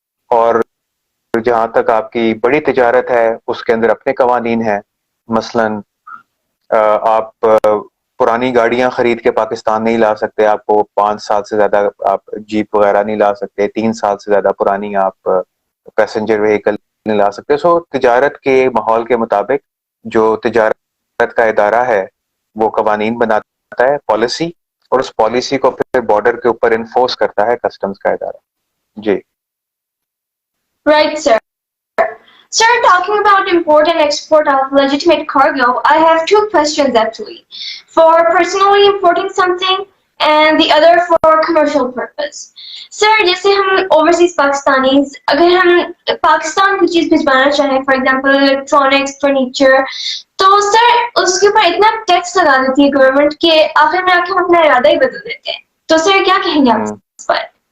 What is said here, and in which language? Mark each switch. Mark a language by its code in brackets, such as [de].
[ur] اور جہاں تک آپ کی بڑی تجارت ہے اس کے اندر اپنے قوانین ہیں, مثلاً آپ پرانی گاڑیاں خرید کے پاکستان نہیں لا سکتے, آپ کو 5 سال سے زیادہ آپ جیپ وغیرہ نہیں لا سکتے, 3 سال سے زیادہ پرانی آپ پیسنجر وہیکل نہیں لا سکتے. سو تجارت کے ماحول کے مطابق جو تجارت کا ادارہ ہے وہ قوانین بناتا ہے, پالیسی, اور اس پالیسی کو پھر بارڈر کے اوپر انفورس کرتا ہے کسٹمز کا ادارہ. جی [en] Right, sir. Sir, talking about import and export of legitimate cargo, I have two questions actually. For personally importing something and the other for commercial purpose. [ur] Sir, جیسے ہم overseas پاکستانیز اگر ہم پاکستان کوئی چیز بھجوانا چاہیں, فار ایگزامپل الیکٹرانکس, فرنیچر, تو سر اس کے اوپر اتنا ٹیکس لگا دیتی ہے گورنمنٹ کہ آخر میں آ کے ہم اپنا ارادہ ہی بدل دیتے ہیں. تو سر کیا کہیں گے آپ اس پر؟